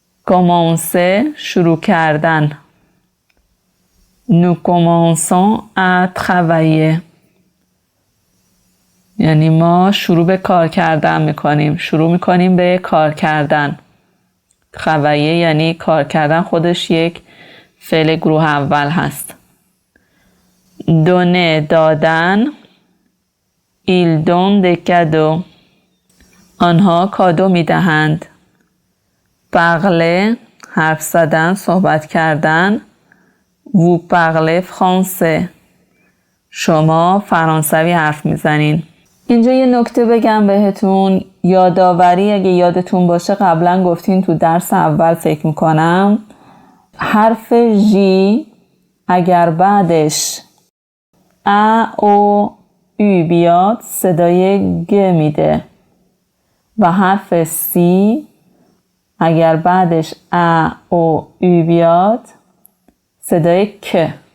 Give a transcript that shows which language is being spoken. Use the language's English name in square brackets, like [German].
[Persian] commencer شروع کردن. [French] nous commençons à travailler، [Persian] یعنی ما شروع به کار کردن میکنیم، شروع میکنیم به کار کردن. travailler یعنی کار کردن خودش یک فعل گروه اول هست. donner دادن. [French] ils donnent des cadeaux، [Persian] آنها کادو میدهند. parler حرف زدن، صحبت کردن. [French] vous parlez français، [Persian] شما فرانسوی حرف میزنین. اینجا یه نکته بگم بهتون، یادآوری اگه یادتون باشه قبلا گفتین تو درس اول فکر میکنم، حرف ژی اگر بعدش ا او او بیاد صدای گ میده و حرف سی اگر بعدش ا او او بیاد صدای ک.